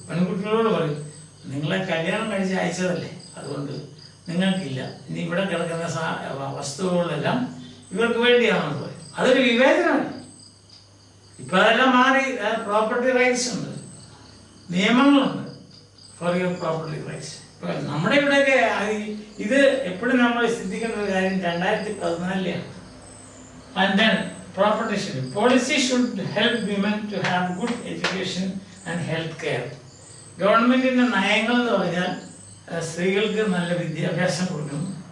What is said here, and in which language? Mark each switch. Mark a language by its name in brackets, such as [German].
[Malayalam] പെൺകുട്ടികളോട് പറയും നിങ്ങളെ കല്യാണം കഴിച്ച് അയച്ചതല്ലേ, അതുകൊണ്ട് നിങ്ങൾക്കില്ല, ഇനി ഇവിടെ കിടക്കുന്ന വസ്തുക്കളെല്ലാം ഇവർക്ക് വേണ്ടിയാണെന്ന് പറയും. അതൊരു വിവേചനമാണ്. ഇപ്പം അതെല്ലാം മാറി. പ്രോപ്പർട്ടി റൈറ്റ്സ് ഉണ്ട്, നിയമങ്ങളുണ്ട് [English] For your property rights. [Malayalam] ഇപ്പം നമ്മുടെ ഇവിടെയൊക്കെ ഇത് എപ്പോഴും നമ്മൾ ശ്രദ്ധിക്കേണ്ട ഒരു കാര്യം 2014 [English] And then property should. Policy should help women to have good education, and health care. [Malayalam] ഗവൺമെൻറ്റിൻ്റെ നയങ്ങൾ എന്ന് പറഞ്ഞാൽ സ്ത്രീകൾക്ക് നല്ല വിദ്യാഭ്യാസം കൊടുക്കണം.